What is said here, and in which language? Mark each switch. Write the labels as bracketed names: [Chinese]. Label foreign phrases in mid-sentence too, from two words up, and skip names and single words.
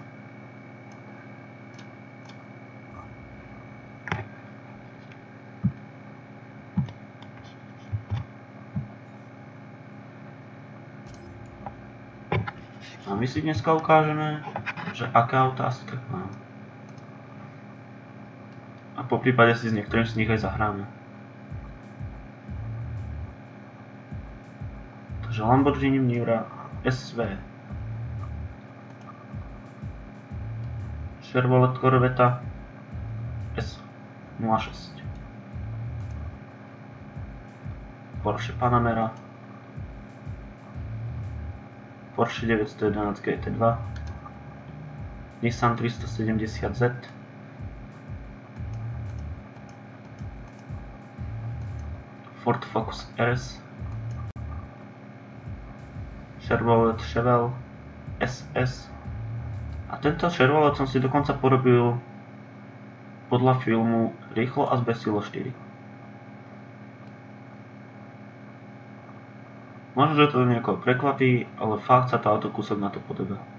[Slovak] A my si dneska ukážeme, že aké autá si tak mám. A po prípade si s niektorým z nich aj zahráme. Takže Lamborghini Miura SV, Chevrolet Corvette S06, Porsche Panamera, Porsche 911 GT2, Nissan 370Z, Ford Focus RS, Chevrolet Chevelle SS. A tento Chevrolet som si dokonca porobil podľa filmu Rýchlo a zbesilo 4. Možno, že to niekoho prekvapí, ale fakt sa to auto kúsok na to podobá.